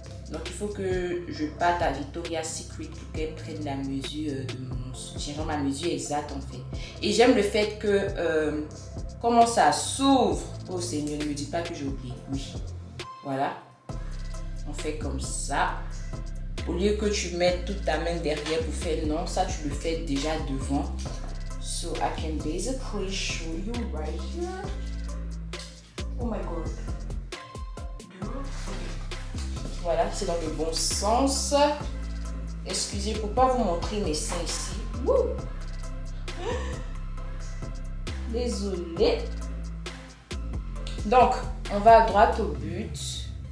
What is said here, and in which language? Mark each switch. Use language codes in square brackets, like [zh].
[fr] Donc il faut que je parte à Victoria's Secret pour qu'elle prenne la mesure de mon soutien, genre ma mesure exacte en fait. Et j'aime le fait que comment ça s'ouvre. Oh Seigneur, ne me dis pas que j'ai oublié. Oui, voilà. On fait comme ça. Au lieu que tu mettes toute ta main derrière pour faire non, ça tu le fais déjà devant. [en] So I can basically show you right here. Oh my god. [fr] Voilà, c'est dans le bon sens. Excusez pour ne pas vous montrer mes seins ici. Wouh! Désolée. Donc, on va à droite au but.